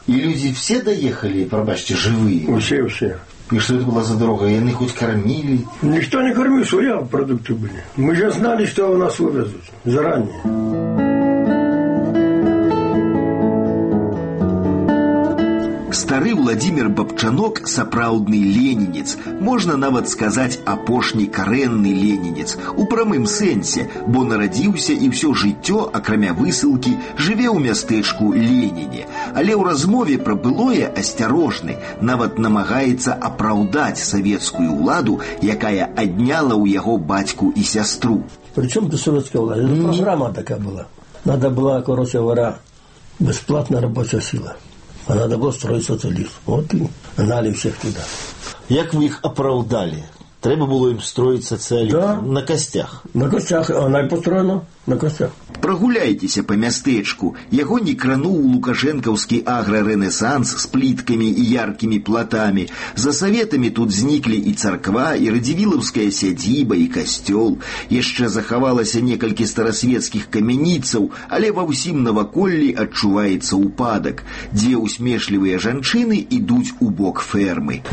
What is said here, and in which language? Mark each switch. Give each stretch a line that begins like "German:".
Ukrainian: І люди всі доїхали, пробачте, живі? Усі. І що це була за дорога? І вони хоч кормили? Ніхто не кормив, своя продукти були. Ми ж знали, що у нас вивезуть зарані.
Belarusian: Стары Уладзімір Бабчанок – сапраўдны ленінец. Можна нават сказаць, апошні карэнны ленінец. У прамым сэнсе, бо нарадзіўся і ўсё жыццё, акрамя высылкі, жыве ў мястэчку Леніне. Але ў размове пра былое асцярожны, нават намагаецца апраўдаць савецкую ўладу, якая адняла ў яго бацьку і сястру. Прычым ты савецкая ўлада? Гэта праграма такая была.
Russian: Надо была, короче говоря, бесплатная рабочая сіла. А надо было строить социалист. Вот и гнали всех туда. Як вы их оправдали? Треба было им строить социалист? Да. На костях? На костях. Она и построена на костях.
Belarusian: Прагуляйтеся по мястэчку. Яго не крануў лукашэнкаўскі аграрэнесанс з пліткамі і яркімі платамі. За саветамі тут зніклі і царква, і радзівілаўская сядзіба, і касцёл. Яшчэ захавалася некалькі старасвецкіх камяніцаў, але ва ўсім наваколлі адчуваецца ўпадак, дзе ўсмешлівыя жанчыны ідуць у бок фермы.